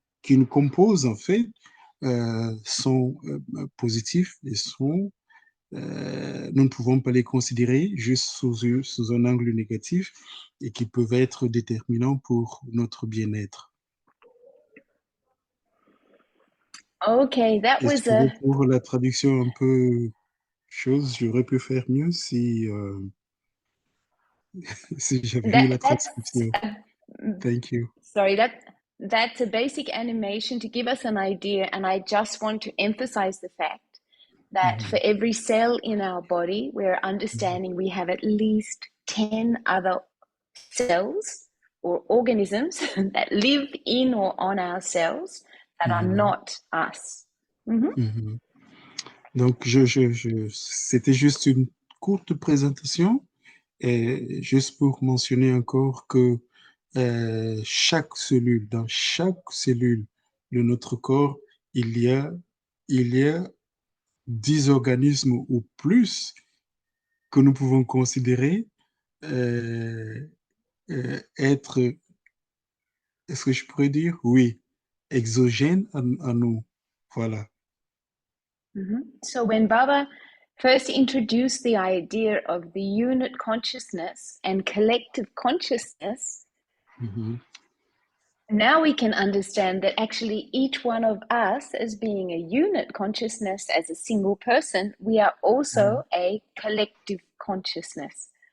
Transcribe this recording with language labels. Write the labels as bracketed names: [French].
[French] nous composent, en fait, sont positifs et nous ne pouvons pas les considérer juste sous un angle négatif et qui peuvent être déterminants pour notre bien-être. [English] Okay, that was [French] Excusez pour la traduction un peu chose, j'aurais pu faire mieux si, si j'avais eu la [English] that's transcription. Thank you. sorry, that's a basic animation to give us an idea, and I just want to emphasize the fact that for every cell in our body, we're understanding we have at least 10 other cells or organisms that live in or on our cells that are not us. [French] Donc, c'était juste une courte présentation, et juste pour mentionner encore que dans chaque cellule de notre corps, il y a, il y a 10 organismes ou plus que nous pouvons considérer euh, être, est-ce que je pourrais dire? Oui, exogènes à nous. Voilà. [English] So when Baba first introduced the idea of the unit consciousness and collective consciousness, now we can understand that actually each one of us, as being a unit consciousness, as a single person, we are also a collective consciousness.